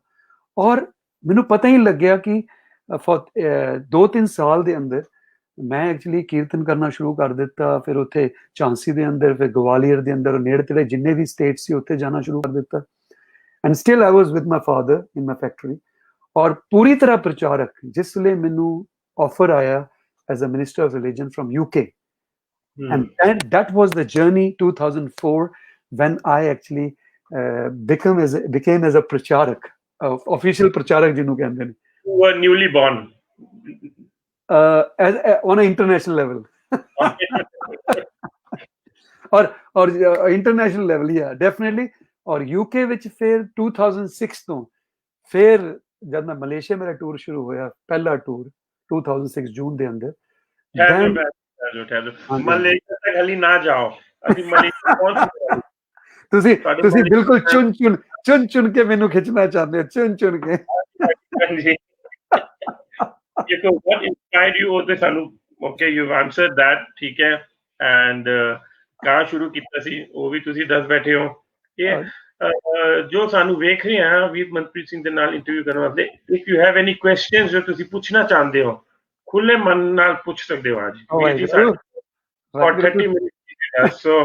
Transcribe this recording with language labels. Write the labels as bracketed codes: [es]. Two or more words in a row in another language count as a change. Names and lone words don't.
[pa] ਔਰ ਮੈਨੂੰ ਪਤਾ ਹੀ ਲੱਗਿਆ ਕਿ 2-3 ਸਾਲ ਦੇ ਅੰਦਰ ਮੈਂ ਐਕਚੁਅਲੀ ਕੀਰਤਨ ਕਰਨਾ ਸ਼ੁਰੂ ਕਰ ਦਿੱਤਾ। ਫਿਰ ਉੱਥੇ ਝਾਂਸੀ ਦੇ ਅੰਦਰ, ਫਿਰ ਗਵਾਲੀਅਰ ਦੇ ਅੰਦਰ, ਨੇੜੇ ਤੇੜੇ ਜਿੰਨੇ ਵੀ ਸਟੇਟ ਸੀ ਉੱਥੇ ਜਾਣਾ ਸ਼ੁਰੂ ਕਰ ਦਿੱਤਾ। [en] and still I was with my father in my factory. [pa] ਔਰ ਪੂਰੀ ਤਰ੍ਹਾਂ ਪ੍ਰਚਾਰਕ ਜਿਸ ਵੇਲੇ ਮੈਨੂੰ ਆਫਰ ਆਇਆ [en] as a minister of religion from UK, and that was the journey 2004 when I actually became as a pracharak, official pracharak [pa] ਜਿਹਨੂੰ ਕਹਿੰਦੇ ਨੇ। [en] You were newly born. On an international level. [hi] और [en] international level, [hi] या डेफिनेटली। [pa] और यूके ਵਿੱਚ ਫਿਰ 2006 ਤੋਂ ਫਿਰ ਜਦ ਮੈਂ ਮਲੇਸ਼ੀਆ ਮੇਰਾ ਟੂਰ ਸ਼ੁਰੂ ਹੋਇਆ, ਪਹਿਲਾ ਟੂਰ 2006 ਜੂਨ ਦੇ ਅੰਦਰ। ਮਲੇਸ਼ੀਆ ਤੱਕ ਹਲੀ ਨਾ ਜਾਓ, ਅਸੀਂ ਮਲੇਸ਼ੀਆ ਪਹੁੰਚ ਤੁਸੀਂ ਬਿਲਕੁਲ ਚੁਣ ਕੇ ਮੈਨੂੰ ਖਿੱਚਣਾ ਚਾਹੁੰਦੇ ਹੋ, ਚੁਣ ਕੇ। [en] ਦੇਖੋ what inspired you, [pa] ਉਹ ਤੇ ਸਾਨੂੰ [en] okay you've answered that, [pa] ਠੀਕ ਹੈ। and ਕਾ ਸ਼ੁਰੂ ਕੀਤਾ ਸੀ ਉਹ ਵੀ ਤੁਸੀਂ ਦੱਸ ਬੈਠੇ ਹੋ। ਇਹ ਜੋ ਸਾਨੂੰ ਵੇਖ ਰਹੇ ਆ ਵੀਰ ਮਨਪ੍ਰੀਤ ਸਿੰਘ ਦੇ ਨਾਲ ਇੰਟਰਵਿਊ ਕਰਨ ਵਾਸਤੇ, [en] if you have any questions [pa] ਜੋ ਤੁਸੀਂ ਪੁੱਛਣਾ ਚਾਹੁੰਦੇ ਹੋ, ਖੁੱਲੇ ਮਨ ਨਾਲ ਪੁੱਛ ਸਕਦੇ ਹੋ। ਅੱਜ ਵੀਰ ਜੀ ਸਾਡੇ 30 ਮਿੰਟ, ਸੋ